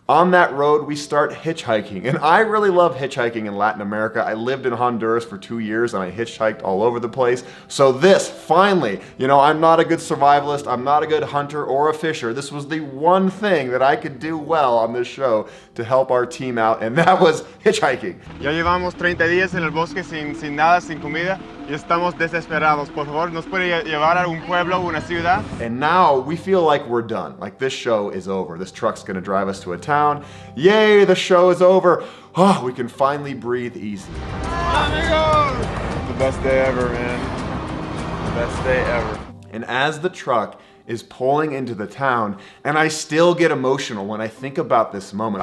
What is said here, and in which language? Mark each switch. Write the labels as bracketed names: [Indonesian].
[English] On that road, we start hitchhiking. And I really love hitchhiking in Latin America. I lived in Honduras for 2 years and I hitchhiked all over the place. So this, finally, I'm not a good survivalist, I'm not a good hunter or a fisher. This was the one thing that I could do well on this show to help our team out, and that was hitchhiking. [Spanish] Ya llevamos 30 días en el bosque sin nada, sin comida, y estamos desesperados. Por favor, ¿nos puede llevar a un pueblo, una ciudad? [English] And now we feel like we're done. Like this show is over. This truck's gonna drive us to a town. Yay, the show is over. Oh, we can finally breathe easy. Amigos! The best day ever, man. The best day ever. And as the truck is pulling into the town, and I still get emotional when I think about this moment.